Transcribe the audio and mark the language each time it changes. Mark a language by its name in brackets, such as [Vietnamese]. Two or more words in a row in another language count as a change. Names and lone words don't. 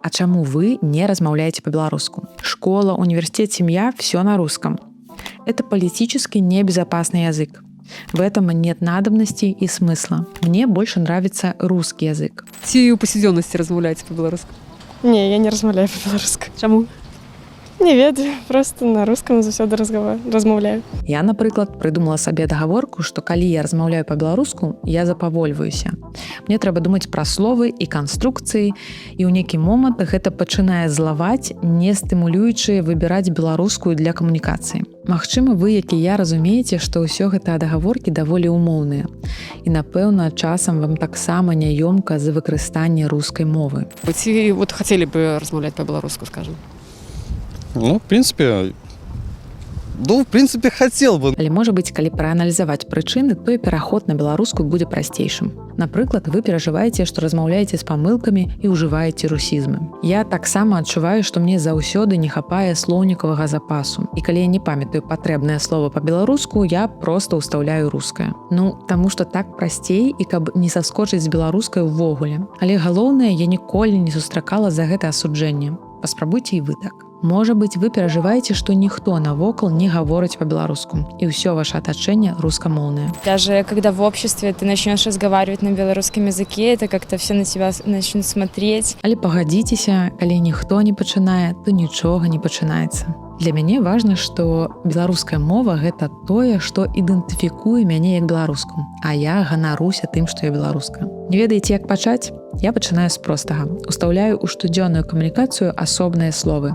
[Belarusian] А чаму вы не размаўляеце по-беларуску? [Russian] Школа, университет, семья – все на русском. Это политически небезопасный язык. В этом нет надобности и смысла. Мне больше нравится русский язык. [Belarusian] Ці ў пасядзённасці размаўляеце па-беларуску? Не, я не размаўляю по-беларуску. Чаму? Не ведаю, [Russian] просто на русском [Belarusian] заўсёды размаўляю. Я, напрыклад, прыдумала сабе дагаворку, што калі я размаўляю па-беларуску, я запавольваюся. Мне трэба думаць пра словы і канструкцыі, і ў нейкі момант гэта пачынае злаваць, не стымулюючы выбіраць беларускую для камунікацыі. Магчыма, вы, як і я, разумееце, што ўсё гэта дагаворкі даволі умоўныя. І, напэўна, часам вам таксама няёмка за выкарыстанне рускай мовы. Ці хацелі бы размаўляць па-беларуску, скажем? [Russian] Ну, в принципе, хотел бы. [Belarusian] Але, можа быць, калі прааналізаваць прычыны, то і пераход на беларускую будзе прасцейшым. Напрыклад, вы перажываеце, што размаўляеце з памылкамі і ўжываеце русізмы. Я таксама адчуваю, што мне заўсёды не хапае слоўнікавага запасу. І калі я не памятаю патрэбнае слово па-беларуску, я проста ўстаўляю рускае. Таму што так прасцей і каб не саскочыць з беларускай увогуле. Але галоўнае, я ніколі не сустракала за гэта асуджэнне. Паспрабуйце і вы так. Можа быць, вы перажываеце, што ніхто навокал не гаворыць па-беларуску, і ўсё ваше атачэнне рускамоўнае. [Russian] Даже когда в обществе ты начнешь разговаривать на белорусском языке, это как-то все на тебя начнут смотреть. [Belarusian] Але пагадзіцеся, калі ніхто не пачынае, то нічога не пачынаецца. Для мяне важна, што беларуская мова – гэта тое, што ідэнтыфікуе мяне як беларуску, а я ганаруся тым, што я беларуска. Не ведаеце, як пачаць? Я пачынаю з простага. Устаўляю ў штодзённую камунікацыю асобныя словы.